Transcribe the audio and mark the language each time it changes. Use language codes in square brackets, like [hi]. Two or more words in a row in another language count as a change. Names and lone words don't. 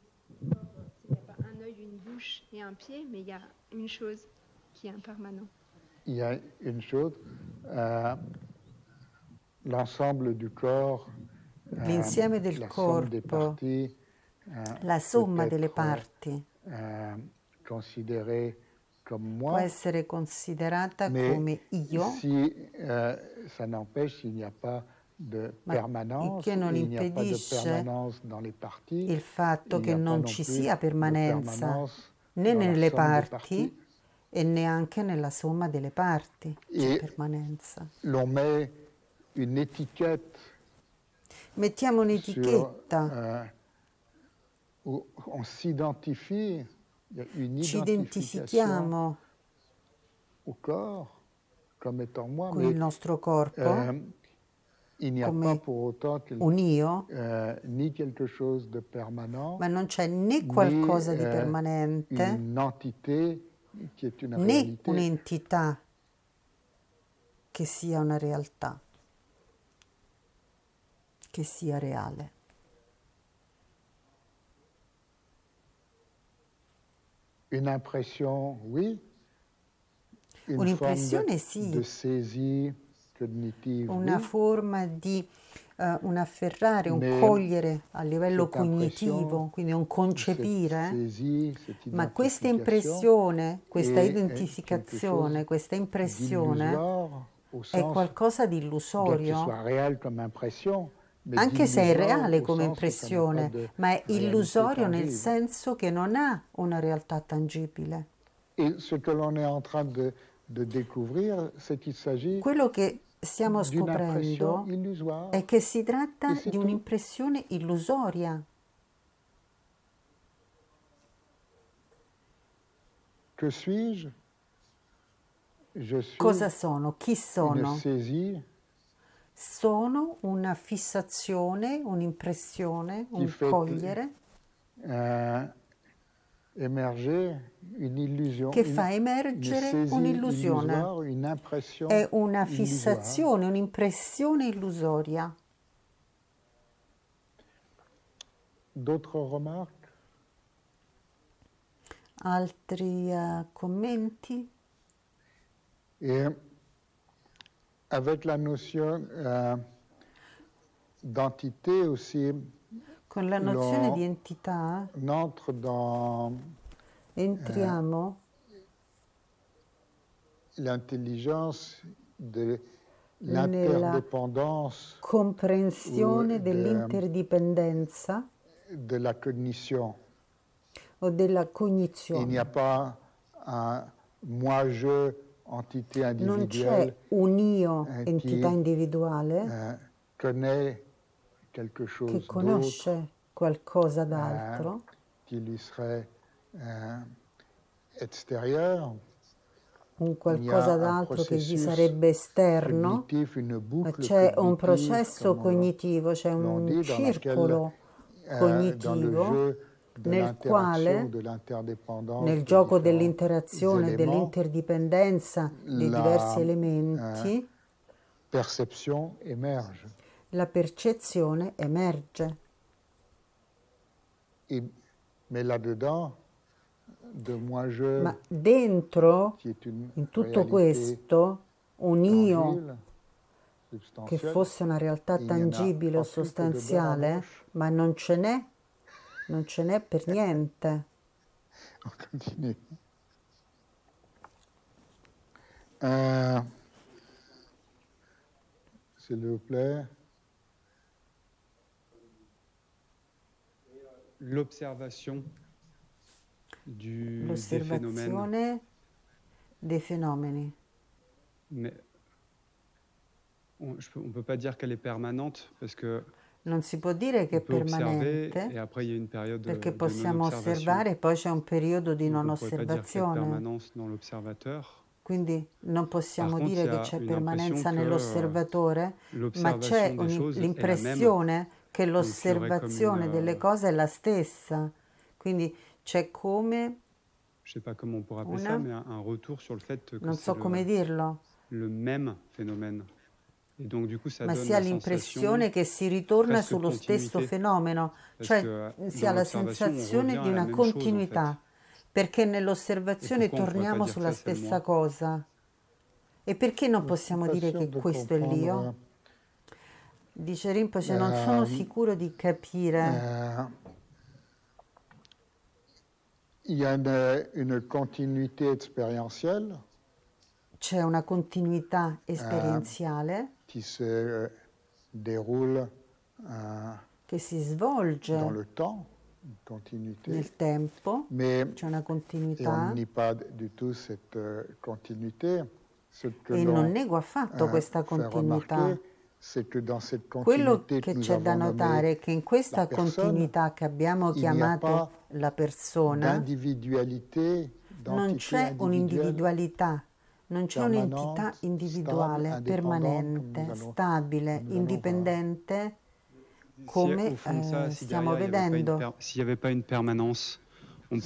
[fr] Il n'y a pas un œil, une bouche et un pied, mais il y a une chose qui est impermanente. il y a une chose, euh, l'ensemble du corps, [it] L'insieme del [fr] la somme des [it] corpo, [fr] parties la peut [it] somma delle [fr] être [it] parti, [fr] considérée comme [it] può [fr] moi, [it] essere considerata [fr] mais [it] come io, [fr] si ça n'empêche s'il n'y a pas de [it] ma il [fr] permanence [it] che non [fr] et il n'y a pas de [it] impedisce [fr] permanence dans les parties, [it] il fatto [fr] il n'y [it] che [fr] a pas [it] non non ci [fr] plus [it] sia [fr] de [it] permanenza [fr] permanence [it] né [fr] dans la [it] nelle [fr] somme des parties. [it] parti e neanche nella somma delle parti c'è [fr] Et [it] permanenza. [fr] l'on met une étiquette [it] Mettiamo [fr] sur, [it] un'etichetta, [fr] où on s'identifie, il y a une [it] ci [fr] identification [it] identifichiamo [fr] au corps comme étant moi, [it] con il [fr] mais [it] nostro corpo [fr] euh, il n'y a pas [it] come [fr] pour autant [it] un io, [fr] ni quelque chose de permanent, [it] ma non c'è né [fr] ni [it] qualcosa di permanente [fr] une entité qui est une [it] né [fr] réalité. [it] un'entità che sia una realtà, che sia reale. [fr] Une impression, oui. Une forme [it] Un'impressione [fr] de [it] sì, [fr] saisie cognitive, [it] una [fr] oui. [it] forma di un afferrare, un [fr] Mais [it] cogliere a livello [fr] cette impression, [it] cognitivo, quindi un [fr] cette [it] concepire, [fr] saisie, cette [it] ma questa [fr] identification [it] impressione, questa [fr] est quelque chose [it] identificazione, questa impressione [fr] d'illusoire au [it] è [fr] sens, [it] qualcosa di [fr] bien qu'il [it] illusorio, [fr] soit réel comme impression, mais [it] anche se è [fr] d'illusoire [it] reale [fr] au [it] come [fr] sens où ça n'a pas [it] impressione, [fr] de [it] ma è [fr] réalité [it] illusorio nel [fr] tangible. [it] senso che non ha una realtà tangibile. [fr] Et ce que l'on est en train de découvrir, c'est qu'il s'agit [it] Quello che stiamo [fr] d'une impression [it] scoprendo [fr] illusoire. [it] è che si [fr] Et [it] tratta [fr] c'est [it] di [fr] tout. [it] un'impressione illusoria. [fr] Que suis-je? Je [it] Cosa [fr] suis [it] sono? Chi [fr] une [it] sono? [fr] saisie [it] Sono una fissazione, un'impressione, [fr] qui [it] un [fr] fait [it] cogliere [fr] émerger une illusion, [it] che fa [fr] une [it] emergere [fr] saisie [it] un'illusione. [fr] illusoire, une impression [it] È una [fr] illusoire. [it] fissazione, un'impressione illusoria. [fr] D'autres remarques? [it] Altri commenti? [fr] Et avec la notion d'entité aussi, [it] Con la nozione di entità [fr] on entre dans [it] entriamo [fr] l'intelligence de [it] nella [fr] l'interdépendance [it] comprensione [fr] ou [it] dell'interdipendenza [fr] de la cognition. [it] o della [fr] Il n'y [it] cognizione. [fr] a pas un moi-je, entité [it] Non c'è [fr] individuelle, [it] un io, entità [fr] qui [it] individuale, [fr] connaît quelque [it] che [fr] chose d'autre, [it] conosce qualcosa d'altro, [fr] qui lui serait extérieur. [it] un [fr] Il y [it] qualcosa [fr] a un [it] d'altro che gli [fr] processus [it] sarebbe esterno, [fr] cognitif, une [it] ma [fr] boucle [it] c'è un [fr] cognitive, [it] processo [fr] comme [it] cognitivo, c'è [fr] l'on [it] un [fr] dit, dans laquelle, [it] circolo [fr] dans le [it] cognitivo [fr] jeu de [it] nel [fr] l'interaction, [it] quale, [fr] de l'interdépendance [it] nel [fr] des [it] gioco [fr] différents [it] dell'interazione e [fr] éléments, [it] dell'interdipendenza dei diversi [fr] la [it] elementi, [fr] perception émerge. [it] la percezione emerge. [fr] Mais là-dedans, de moi-je, [it] Ma dentro, [fr] qui est une [it] in tutto [fr] réalité [it] questo, un io [fr] tangible, [it] che [fr] substantielle, [it] fosse una realtà [fr] il n'y en a [it] tangibile o [fr] pas plus que de beurre à [it] sostanziale, [fr] moche. [it] ma non ce n'è per niente. [fr] On continue. Euh, S'il vous plaît. L'observation des phénomènes, [it] L'osservazione dei fenomeni. [fr] mais on ne peut pas dire qu'elle est permanente parce que [it] Non si può dire che [fr] on [it] è [fr] peut observer et [it] permanente, [fr] après il y a une période [it] perché [fr] de [it] possiamo [fr] non-observation. [it] osservare e poi c'è un periodo di [fr] Donc [it] non [fr] on ne pourrait pas dire qu'il y a de [it] osservazione. [fr] permanence dans l'observateur. [it] Quindi non [fr] Par [it] possiamo [fr] contre, [it] dire [fr] il y [it] che [fr] a [it] c'è [fr] une impression [it] permanenza [fr] que [it] nell'osservatore, ma c'è [fr] l'observation des choses est la même. [it] l'impressione che [fr] Donc il y aurait comme [it] l'osservazione delle cose è la stessa. Quindi c'è come, [fr] je ne sais pas comment on pourrait appeler [it] una, [fr] ça, mais un retour sur le fait que [it] non [fr] c'est [it] so come dirlo, [fr] le même phénomène. Et donc du coup, ça [it] ma [fr] donne [it] si ha [fr] la [it] l'impressione [fr] sensation [it] che si ritorna [fr] presque [it] sullo stesso [fr] continuité. [it] fenomeno, [fr] Parce [it] cioè [fr] que [it] si ha [fr] dans [it] la [fr] l'observation, on [it] sensazione [fr] revient [it] di [fr] à la [it] una [fr] même chose en fait. [it] continuità, perché [fr] Et [it] nell'osservazione [fr] pourquoi on ne pourrait pas [it] torniamo [fr] dire que [it] sulla [fr] ça c'est le [it] stessa [fr] moi? [it] cosa. E perché non [fr] Je suis [it] possiamo [fr] pas [it] dire [fr] sûr [it] che [fr] de [it] questo è [fr] comprendre. [it] l'io? Dice Rinpoche, non sono sicuro di capire. [fr] Euh, il y a une continuité expérientielle [it] C'è una continuità esperienziale [fr] qui se déroule [it] che si [fr] dans [it] svolge [fr] le temps, une continuité, [it] nel tempo, [fr] mais [it] c'è una [fr] et on ne [it] continuità [fr] nie pas du tout cette continuité. Ce que [it] e non [fr] l'on [it] nego affatto questa [fr] fait [it] continuità. [fr] remarquer, c'est que dans cette [it] Quello [fr] continuité que [it] che [fr] nous [it] c'è da [fr] avons nommée [it] notare è che in [fr] la [it] questa [fr] personne, [it] continuità che abbiamo [fr] il n'y a pas [it] chiamato la persona [fr] d'individualité, [it] non [fr] d'entité [it] c'è [fr] individuelle [it] un'individualità, non c'è un'entità [fr] permanente, stable, [it] individuale, [fr] indépendante, comme [it] permanente, stabile, [fr] nous allons voir. [it] indipendente, [fr] Si [it] come [fr] au fond de ça, si [it] stiamo [fr] derrière il y avait pas [it] vedendo. [fr] s'il n'y avait pas une permanence, on